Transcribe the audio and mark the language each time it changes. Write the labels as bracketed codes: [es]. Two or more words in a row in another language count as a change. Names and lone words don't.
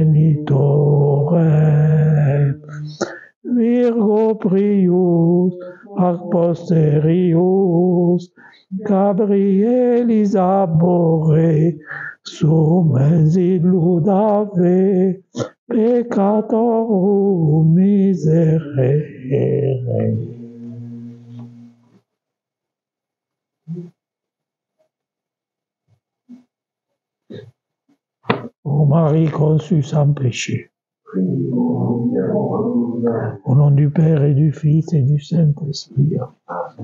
[la] genitore, Virgo prius, ac posterius, Gabrielis abhorre, sumes illud ave, peccatorum miserere. [fr] Ô Marie conçue sans péché, au nom du Père et du Fils et du Saint-Esprit.